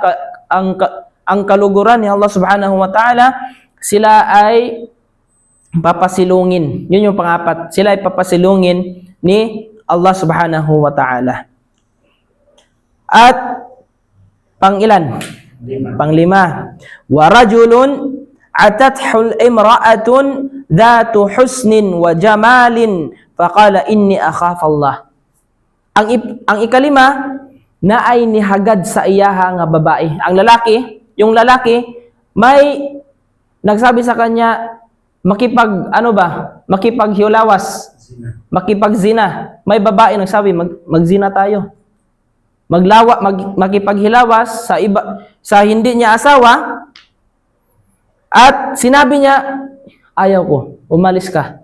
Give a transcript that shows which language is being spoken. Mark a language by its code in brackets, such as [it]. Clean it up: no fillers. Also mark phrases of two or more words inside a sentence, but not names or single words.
[tl] Ang kaluguran ni Allah [ar] سبحانه وتعالى, [tl] sila ay papasilungin. Yun yung pang-apat. Sila ay papasilungin ni Allah [ar] سبحانه وتعالى. [tl] At pang-ilan? Pang-lima. [ar] ورجل أتته امرأة ذات حسن وجمال فقال إني أخاف الله. [tl] Ang ikalima na ay [ceb] nihagad sa iyaha nga babae. [tl] Yung lalaki may nagsabi sa kanya makipaghiulawas, makipagzina. May babae nagsabi magzina tayo. Makipaghilawas sa hindi niya asawa at sinabi niya, ayaw ko, umalis ka.